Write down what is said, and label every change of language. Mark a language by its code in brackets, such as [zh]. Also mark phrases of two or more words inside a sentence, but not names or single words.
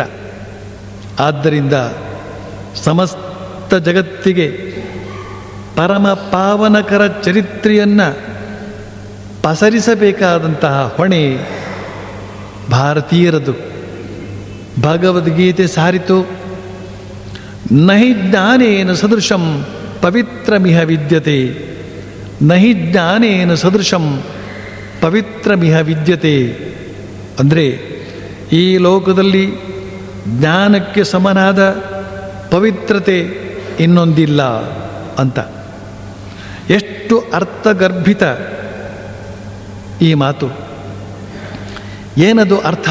[kn] ಆದ್ದರಿಂದ ಸಮಸ್ತ ಜಗತ್ತಿಗೆ ಪರಮ ಪಾವನಕರ ಚರಿತ್ರೆಯನ್ನು ಪಸರಿಸಬೇಕಾದಂತಹ ಹೊಣೆ ಭಾರತೀಯರದು. ಭಗವದ್ಗೀತೆ ಸಾರಿತು, [sa] ನಹಿ ಜ್ಞಾನೇನ ಸದೃಶಂ ಪವಿತ್ರಮಿಹ ವಿದ್ಯತೆ, ನಹಿ ಜ್ಞಾನೇನ ಸದೃಶಂ ಪವಿತ್ರಮಿಹ ವಿದ್ಯತೆ. [kn] ಅಂದರೆ ಈ ಲೋಕದಲ್ಲಿ ಜ್ಞಾನಕ್ಕೆ ಸಮನಾದ ಪವಿತ್ರತೆ ಇನ್ನೊಂದಿಲ್ಲ ಅಂತ. ಎಷ್ಟು ಅರ್ಥಗರ್ಭಿತ ಈ ಮಾತು! ಏನದು ಅರ್ಥ?